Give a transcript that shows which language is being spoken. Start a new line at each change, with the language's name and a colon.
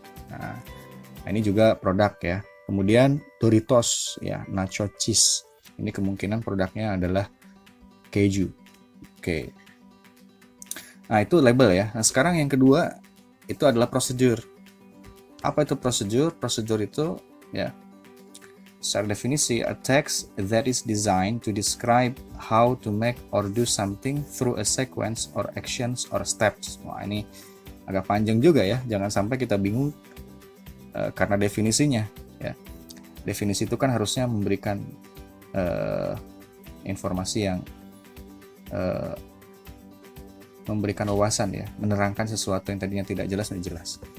Indonesian: Nah, ini juga produk ya. Kemudian Doritos ya, nacho cheese. Ini kemungkinan produknya adalah keju. Oke. Nah, itu label ya. Nah, sekarang yang kedua itu adalah prosedur. Apa itu prosedur? Prosedur itu ya, secara definisi,
English: a text that is designed to describe how to make or do something through a sequence or actions or steps.
Indonesian: Wah, ini agak panjang juga ya. Jangan sampai kita bingung karena definisinya ya. Definisi itu kan harusnya memberikan informasi yang memberikan wawasan ya, menerangkan sesuatu yang tadinya tidak jelas menjadi jelas.